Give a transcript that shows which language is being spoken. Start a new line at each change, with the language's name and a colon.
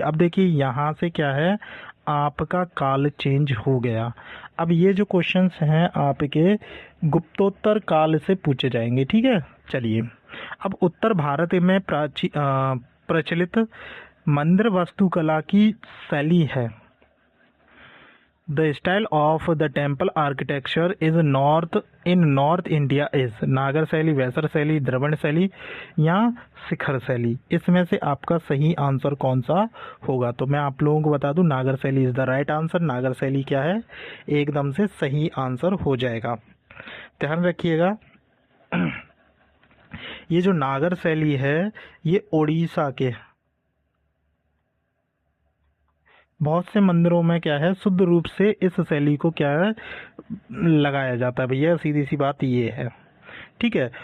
Hindi: अब देखिए, यहाँ से क्या है, आपका काल चेंज हो गया। अब ये जो क्वेश्चंस हैं आपके गुप्तोत्तर काल से पूछे जाएंगे, ठीक है। चलिए, अब उत्तर भारत में प्रचलित मंदिर वास्तुकला की शैली है।
English: The style of the temple architecture is North India is Nagara शैली, वैसर शैली, द्रविड़ शैली या शिखर शैली।
Hindi: इसमें से आपका सही आंसर कौन सा होगा। तो मैं आप लोगों को बता दूं, नागर शैली
English: Is the right answer.
Hindi: नागर शैली क्या है, एकदम से सही आंसर हो जाएगा, ध्यान रखिएगा। ये जो नागर शैली है, ये उड़ीसा के बहुत से मंदिरों में क्या है, शुद्ध रूप से इस शैली को क्या है, लगाया जाता है भैया, सीधी सी बात ये है, ठीक है।